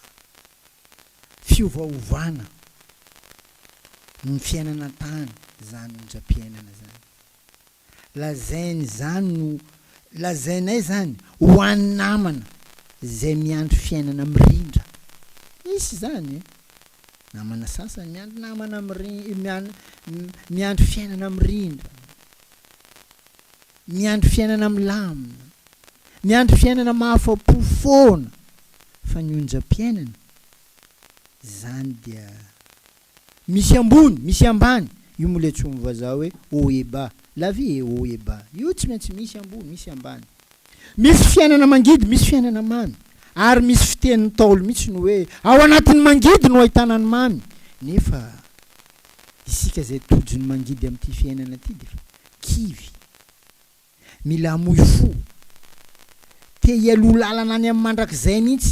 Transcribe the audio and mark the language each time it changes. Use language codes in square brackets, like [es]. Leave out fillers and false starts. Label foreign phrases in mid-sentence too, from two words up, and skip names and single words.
[mg] fiovaovana ny fiainana tany zany onjam-piainana zany lazainy zany no lazainay zany ho an'ny namana zay miandry fiainana mirindra misy zany namana sasany miandry namana miandry fiainana mirindra miandry fiainana milamina miandry fiainana mahafapo foana fa ny onjam-piainana zany dia misy ambony misy ambany io moletsomy vazaha hoe oeba [fr] la vie est haut et bas [mg] io tsy maintsy misy ambony misy ambany misy fiainana mangidy misy fiainana mamy ary misy fiteniny taolo mihitsy no hoe ao anatin'ny mangidy no ahitana ny mamy nefa isika zay tojony mangidy amin'ity fiainana ty de kivy mila amoy fo te hialoha lalana any amin'ny mandrakizay mihitsy